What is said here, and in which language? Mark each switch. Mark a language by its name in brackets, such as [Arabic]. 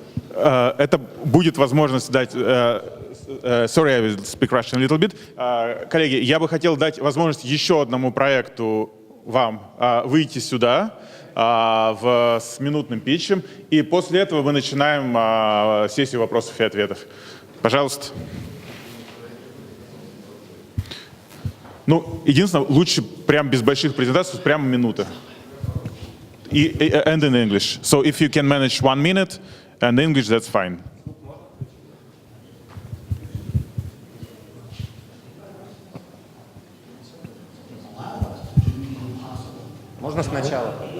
[Russian] Это будет возможность дать. [English] Sorry, I will speak Russian a little bit. [Russian] Коллеги, я бы хотел дать возможность еще одному проекту вам выйти сюда с минутным питчем, и после этого мы начинаем сессию вопросов и ответов. Пожалуйста. Ну, единственное, лучше прям без больших презентаций, прямо минута. [English] And in English. So if you can manage 1 minute and English, that's fine. [Russian] Можно сначала?